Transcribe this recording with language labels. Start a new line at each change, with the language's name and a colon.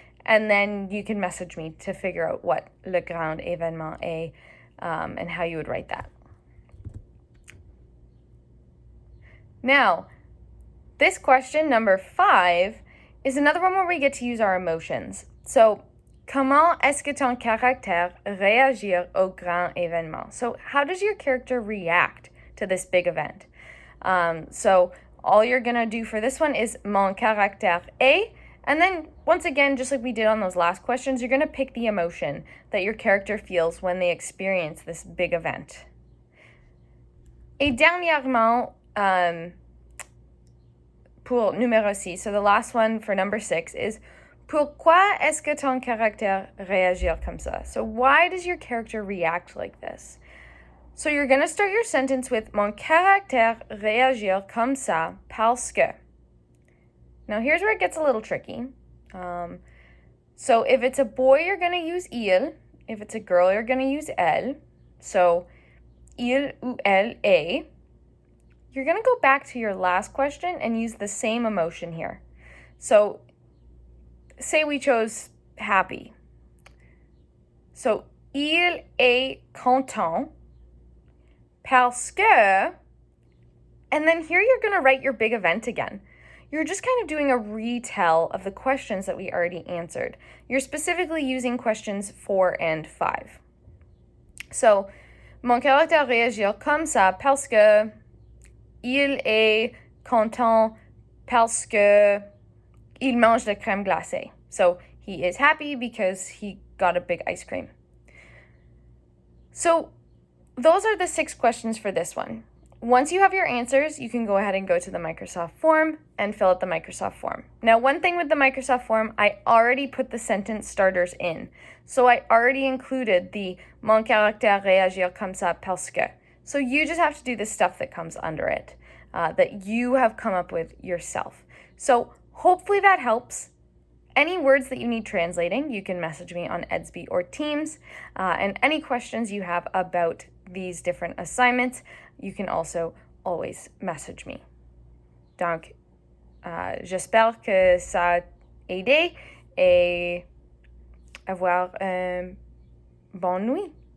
English: And then you can message me to figure out what
French: le grand événement est
English: and how you would write that. Now, this question, number 5, is another one where we get to use our emotions.
French: So, comment est-ce que ton caractère réagir au grand événement?
English: So how does your character react to this big event? So all you're going to do for this one is
French: mon caractère est,
English: and then once again, just like we did on those last questions, you're going to pick the emotion that your character feels when they experience this big event.
French: Et dernièrement, pour numéro 6,
English: so the last one for number 6 is
French: pourquoi est-ce que ton caractère réagir comme ça?
English: So why does your character react like this? So you're going to start your sentence with
French: mon caractère réagir comme ça parce que.
English: Now here's where it gets a little tricky. So if it's a boy, you're going to use il. If it's a girl, you're going to use elle. So
French: il ou elle est.
English: You're going to go back to your last question and use the same emotion here. So say we chose happy. So,
French: il est content parce que,
English: and then here you're going to write your big event again. You're just kind of doing a retell of the questions that we already answered. You're specifically using questions 4 and 5.
French: So, mon caractère réagir comme ça parce que il est content parce que il mange de crème glacée.
English: So, he is happy because he got a big ice cream. So, those are the 6 questions for this one. Once you have your answers, you can go ahead and go to the Microsoft form and fill out the Microsoft form. Now, one thing with the Microsoft form, I already put the sentence starters in. So I already included the
French: mon caractère réagir comme ça parce que.
English: So you just have to do the stuff that comes under it, that you have come up with yourself. So hopefully that helps. Any words that you need translating, you can message me on Edsby or Teams. And any questions you have about these different assignments, you can also always message me.
French: Donc, j'espère que ça a aidé et avoir une bonne nuit.